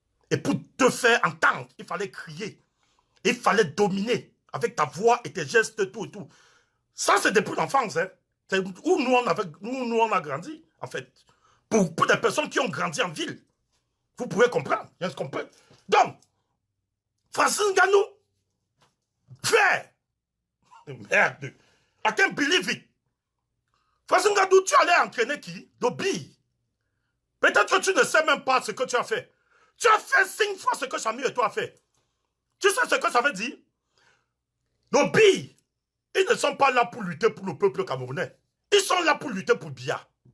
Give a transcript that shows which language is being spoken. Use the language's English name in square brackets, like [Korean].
[French] Et pour te faire entendre, il fallait crier. Il fallait dominer avec ta voix et tes gestes, tout et tout. Ça, c'est depuis l'enfance. Hein. C'est où nous, on a grandi, en fait. Pour des personnes qui ont grandi en ville. Vous pouvez comprendre. Donc, Francis Nganou, frère, merde, [English] I can't believe it. [French] Francis Nganou, tu allais entraîner qui? Lobby. Peut-être que tu ne sais même pas ce que tu as fait. Tu as fait 5 fois ce que Samuel Eto'o a fait. Tu sais ce que ça veut dire? Lobby, ils ne sont pas là pour lutter pour le peuple camerounais. Ils sont là pour lutter pour Biya.